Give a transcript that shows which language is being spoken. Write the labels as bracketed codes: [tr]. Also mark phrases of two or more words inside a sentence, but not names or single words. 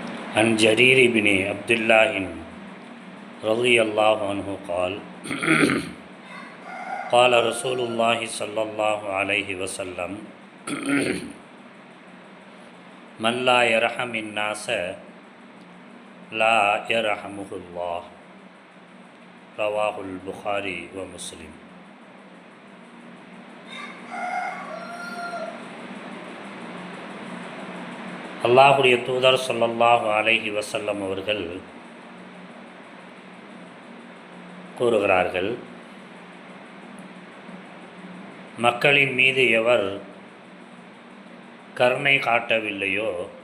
[ar] عن جرير بن عبد الله رضي الله عنه قال قال رسول الله صلى الله عليه وسلم من لا يرحم الناس لا يرحمه الله رواه البخاري ومسلم. [ta] அல்லாஹுடைய தூதர் [ar] صلى الله عليه وسلم [ta] அவர்கள் கூறுகிறார்கள், மக்களின் மீது எவர் கருணை காட்டவில்லையோ